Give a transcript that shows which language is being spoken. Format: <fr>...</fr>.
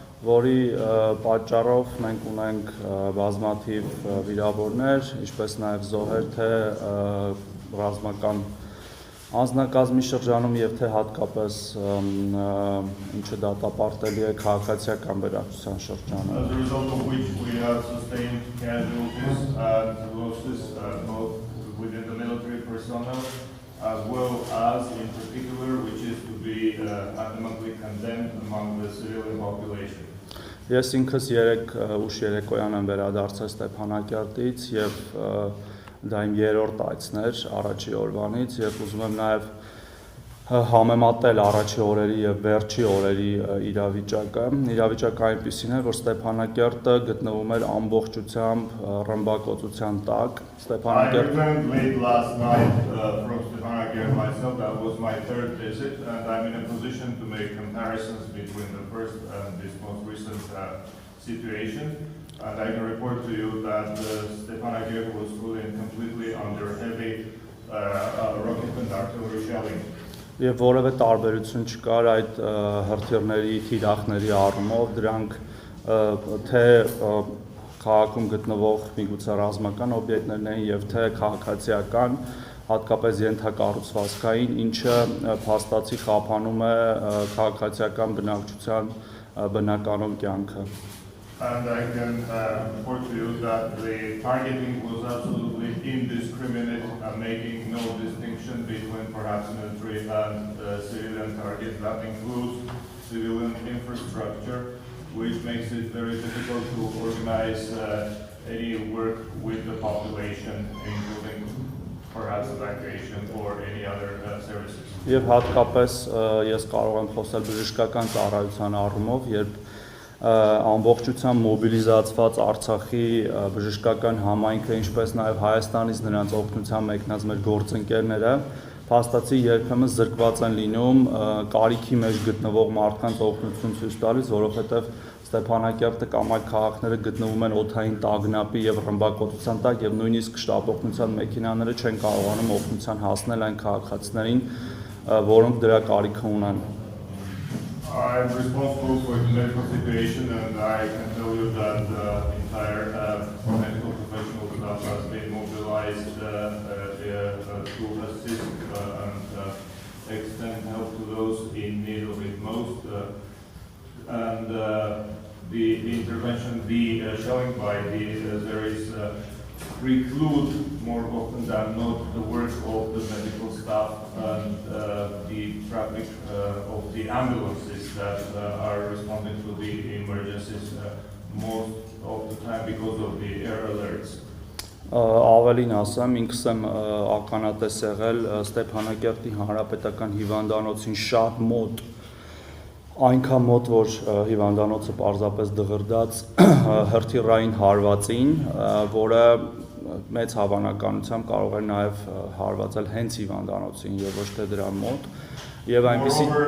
<hy>Որի պատճառով մենք ունենք բազմաթիվ վիրավորներ, ինչպես նաև զոհեր, թե ռազմական անձնակազմի շրջանում եւ թե հատկապես ինչը դատապարտելի է քաղաքացիական բնակչության շրջանում։</hy> <en>As a result of which we have sustained casualties and losses both within the military personnel as well as in particular which is to be adamantly condemned among the civilian population.</en> <hy>Ես ինքս ուշ երեկոյան եմ վերադարձել Ստեփանակերտից եւ դա իմ երրորդ այցն էր առաջի օրվանից եւ ուզում եմ նաեւ համեմատել առաջի օրերի եւ վերջի օրերի իրավիճակը։ Իրավիճակը այնպիսին է, որ Ստեփանակերտը գտնվում էր ամբողջությամբ ռմբակոծության տակ։</hy> <en>I returned late last night from Stepanakert myself. That was my third visit, and I'm in a position to make comparisons between the first and this most recent situation. And I can report to you that Stepanakert was fully and completely under heavy rocket and artillery shelling.</en> <hy>Եվ որևէ տարբերություն չկար այդ հրթիռների, թիրախների առումով, դրանք թե քաղաքում գտնվող միգուցե ռազմական օբյեկտներն են եւ թե քաղաքացիական, հատկապես ենթակառուցվածքային, ինչը փաստացի խափանում է քաղաքացիական բնակչության բնականոն կյանքը։</hy> <en>And I can report to you that the targeting was absolutely indiscriminate, making no distinction between perhaps military and civilian targets. That includes civilian infrastructure, which makes it very difficult to organize any work with the population, including perhaps evacuation or any other services.</en> <hy>Եվ հատկապես ես կարող եմ խոսել բժշկական ծառայության առումով, երբ ամբողջությամբ մոբիլիզացված Արցախի բժշկական համայնքը, ինչպես նաև Հայաստանից նրանց օգնության մեկնած մեր գործընկերները փաստացի երբեմն զրկված են լինում կարիքի մեջ գտնվող մարդկանց օգնություն ցույց տալիս, որովհետև Ստեփանակերտը կամ այլ քաղաքները գտնվում են օդային տագնապի եւ ռմբակոծության տակ եւ նույնիսկ շտապօգնության մեքենաները չեն կարողանում օգնության հասնել այն քաղաքացիներին, որոնք դրա կարիքը ունեն։</hy> <en>I'm responsible for the medical situation, and I can tell you that the entire medical professional staff has been mobilized to assist and extend help to those in need of it most. And the intervention, the shelling by the Azeris preclude more often than not the work of the medical staff and the traffic of the ambulances that are responding to the emergencies most of the time because of the air alerts.</en> <hy>Ավելին ասեմ, ինքս եմ ականատես եղել Ստեփանակերտի հանրապետական հիվանդանոցին շատ մոտ, այնքան մոտ, որ հիվանդանոցը պարզապես դղրդաց հրթիռային հարվածին, որը մեծ հավանականությամբ կարող է նաև հարվածել հենց հիվանդանոցին եւ ոչ թե դրա մոտ եւ այնպեսի</hy>